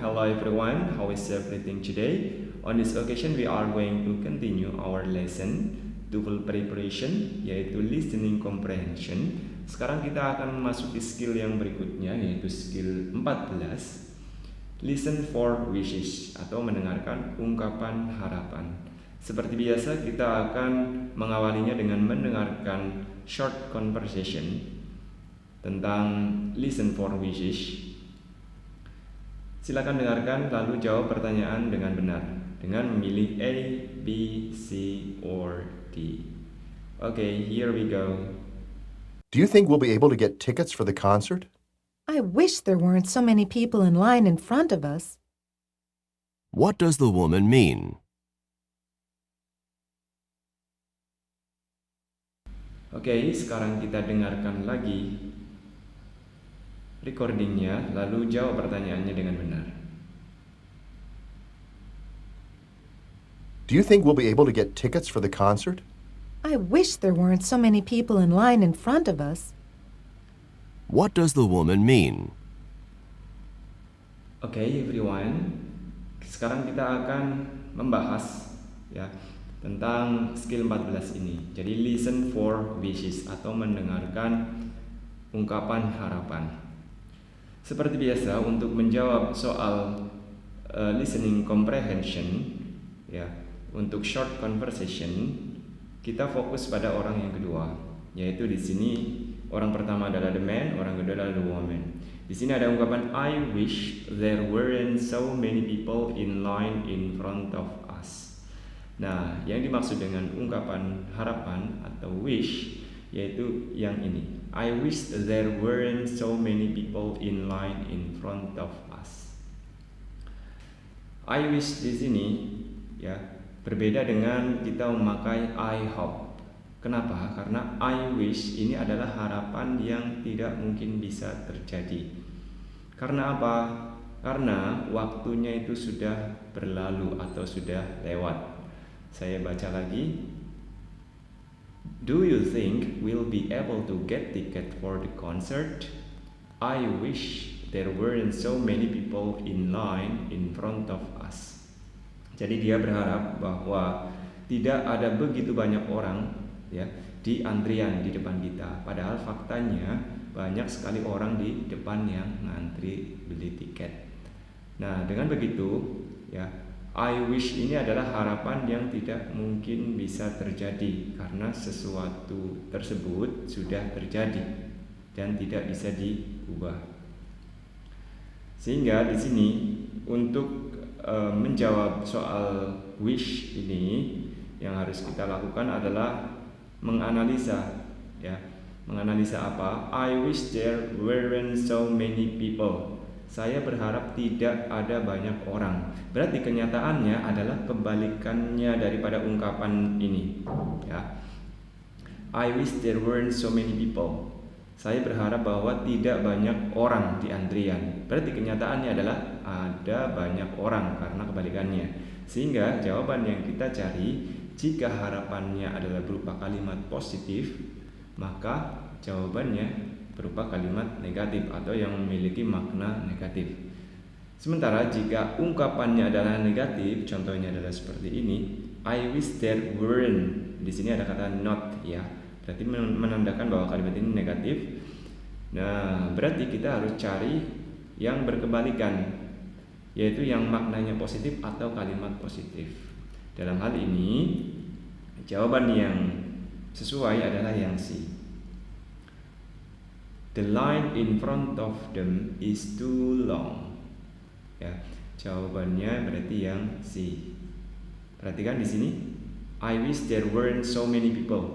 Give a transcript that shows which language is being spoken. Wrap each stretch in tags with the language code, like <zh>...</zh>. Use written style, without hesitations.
<en>Hello everyone, how is everything today? On this occasion we are going to continue our lesson TOEFL preparation, yaitu listening comprehension.</en> <id>Sekarang kita akan memasuki skill yang berikutnya, yaitu skill 14,</id> <en>listen for wishes,</en> <id>atau mendengarkan ungkapan harapan. Seperti biasa, kita akan mengawalinya dengan mendengarkan</id> <en>short conversation</en> <id>tentang</id> <en>listen for wishes.</en> <id>Silakan dengarkan lalu jawab pertanyaan dengan benar dengan memilih A, B, C, or D.</id> <en>Okay, here we go. Do you think we'll be able to get tickets for the concert? I wish there weren't so many people in line in front of us. What does the woman mean?</en> <id>Oke, sekarang kita dengarkan lagi recordingnya, lalu jawab pertanyaannya dengan benar.</id> <en>Do you think we'll be able to get tickets for the concert? I wish there weren't so many people in line in front of us. What does the woman mean? Oke, everyone.</en> <id>Sekarang kita akan membahas ya tentang skill 14 ini. Jadi</id> <en>listen for wishes</en> <id>atau mendengarkan ungkapan harapan. Seperti biasa, untuk menjawab soal listening comprehension ya, untuk short conversation kita fokus pada orang yang kedua, yaitu di sini orang pertama adalah the man, orang kedua adalah the woman. Di sini ada ungkapan</id> <en>I wish there weren't so many people in line in front of us.</en> <id>Nah, yang dimaksud dengan ungkapan harapan atau wish yaitu yang ini.</id> <en>I wish there weren't so many people in line in front of us.</en> <id>I wish di sini ya berbeda dengan kita memakai I hope. Kenapa? Karena I wish ini adalah harapan yang tidak mungkin bisa terjadi. Karena apa? Karena waktunya itu sudah berlalu atau sudah lewat. Saya baca lagi.</id> <en>Do you think we'll be able to get ticket for the concert? I wish there weren't so many people in line in front of us.</en> <id>Jadi dia berharap bahwa tidak ada begitu banyak orang ya di antrian di depan kita. Padahal faktanya banyak sekali orang di depan yang ngantri beli tiket. Nah, dengan begitu ya, I wish ini adalah harapan yang tidak mungkin bisa terjadi karena sesuatu tersebut sudah terjadi dan tidak bisa diubah. Sehingga di sini untuk menjawab soal wish ini yang harus kita lakukan adalah menganalisa ya. Menganalisa apa?</id> <en>I wish there weren't so many people.</en> <id>Saya berharap tidak ada banyak orang. Berarti kenyataannya adalah kebalikannya daripada ungkapan ini ya.</id> <en>I wish there weren't so many people.</en> <id>Saya berharap bahwa tidak banyak orang di antrian. Berarti kenyataannya adalah ada banyak orang karena kebalikannya. Sehingga jawaban yang kita cari, jika harapannya adalah berupa kalimat positif, maka jawabannya berupa kalimat negatif atau yang memiliki makna negatif. Sementara jika ungkapannya adalah negatif, contohnya adalah seperti ini,</id> <en>I wish there weren't.</en> <id>Di sini ada kata not ya. Berarti menandakan bahwa kalimat ini negatif. Nah, berarti kita harus cari yang berkebalikan, yaitu yang maknanya positif atau kalimat positif. Dalam hal ini, jawaban yang sesuai adalah yang C.</id> <en>The line in front of them is too long.</en> <id>Ya, jawabannya berarti yang C. Perhatikan di sini,</id> <en>I wish there weren't so many people.</en>